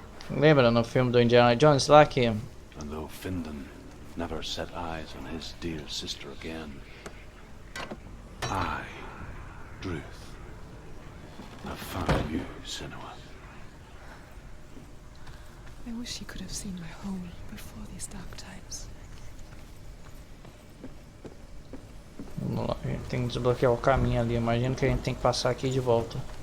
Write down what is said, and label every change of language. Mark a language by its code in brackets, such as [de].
[pt] Lembra no filme do Indiana Jones lá que [en] And though Findan never set eyes on his dear sister again, I, Druth, have found you, Senua. I wish he could have seen my home before these dark times. [pt] Vamos lá, a gente tem que desbloquear o caminho ali. Imagino que a gente tem que passar aqui de volta.